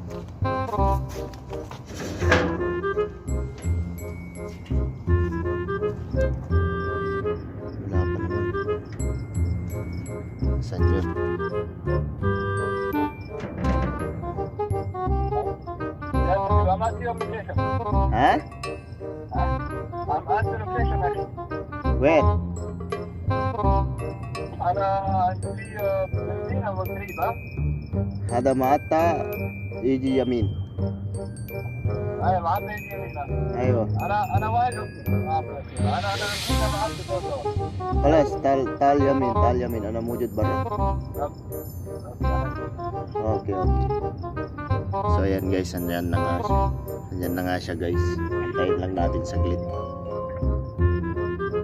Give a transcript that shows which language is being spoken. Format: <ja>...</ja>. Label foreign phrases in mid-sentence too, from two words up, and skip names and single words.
<tl>Wala pa naman. Saan yun? Ha?</tl> <en>I'm at the location actually. Where?</en> <ar>أنا في مدينة قريبة. هذا مقطع يجي يمين. أيوة معدي يمينة. ايوه أنا واقف. أنا هنا معدي برضه. خلاص تعال يمين انا موجود برا.</ar> <tl>Okay. So ayan guys, andyan na nga siya guys. Antayin lang natin saglit.</tl>